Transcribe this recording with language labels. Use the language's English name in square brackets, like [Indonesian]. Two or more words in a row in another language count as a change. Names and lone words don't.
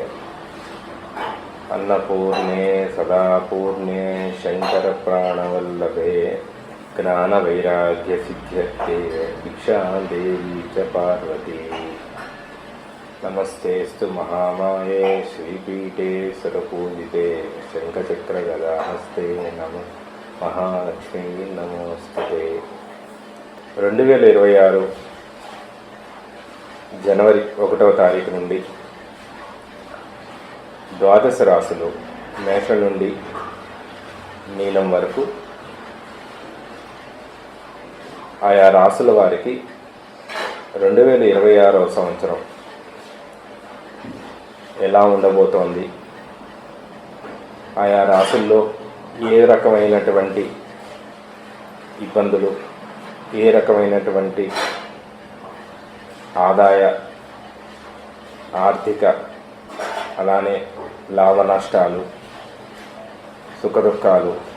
[Sanskrit] अन्नपूर्णे सदापूर्णे शङ्करप्राणवल्लभे ज्ञानवैराग्यसिद्ध्यर्थे भिक्षां देवी च पार्वती। नमस्तेस्तु महामाये श्रीपीठे सुरपूजिते शङ्खचक्रगदाहस्ते नमः महालक्ष्मी नमोस्तुते। [Telugu] 2026 జనవరి 1వ తారీఖు నుండి ద్వాదశ రాశులు మేషం నుండి మీనం వరకు ఆయా రాశుల వారికి 2026వ సంవత్సరం ఎలా ఉండబోతోంది, ఆయా రాశుల్లో ఏ రకమైనటువంటి ఇబ్బందులు, ఏ రకమైనటువంటి ఆదాయ ఆర్థిక అలానే లాభ నష్టాలు సుఖదుఖాలు